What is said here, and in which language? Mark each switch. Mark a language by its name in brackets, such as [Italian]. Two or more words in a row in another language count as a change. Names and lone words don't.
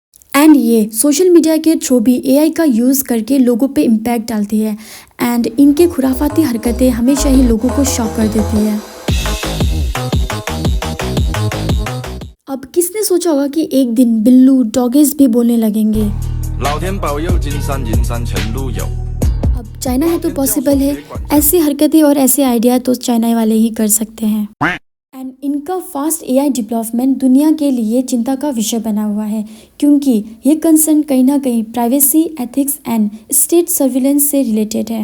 [Hindi] एंड ये [English] social media [Hindi] के थ्रू भी एआई का यूज़ करके लोगों पे इम्पैक्ट डालती है एंड इनके खुराफाती हरकतें हमेशा ही लोगों को शॉक कर देती है। अब किसने सोचा होगा कि एक दिन बिल्लू डॉगीज भी बोलने लगेंगे। [Chinese] 老天保佑，金山银山全路有。 [Hindi] अब चाइना है तो पॉसिबल है, ऐसी हरकतें और ऐसे आइडिया तो चाइना वाले ही कर सकते हैं। एंड इनका [English] fast AI development [Hindi] दुनिया के लिए चिंता का विषय बना हुआ है, क्योंकि ये कंसर्न कहीं ना कहीं [English] privacy, ethics and state surveillance [Hindi] से रिलेटेड है।